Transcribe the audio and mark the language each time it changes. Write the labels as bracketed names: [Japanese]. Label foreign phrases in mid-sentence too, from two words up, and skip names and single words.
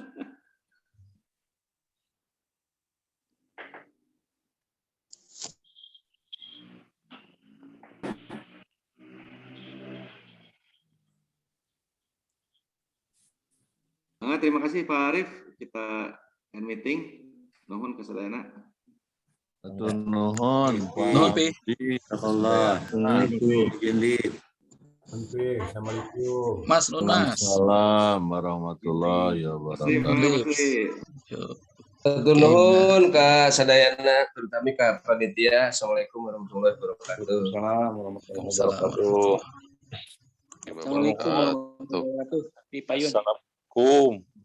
[Indonesian] Terima kasih Pak Arif. Kita [English] end meeting. [Sundanese] Nuhun kesadayana. Atur nuhun. Nuhun pi. Allah. [Arabic] Assalamualaikum. [Sundanese] Mas Nun Mas. [Arabic] السلام عليكم ورحمة الله وبركاته. [Sundanese] Atur nuhun ka sadayana terutama ka panitia. [Arabic] السلام عليكم ورحمة الله وبركاته. Waalaikumsalam. السلام عليكم ورحمة الله وبركاته. [Sundanese] Di Payun. [Arabic] Assalamualaikum.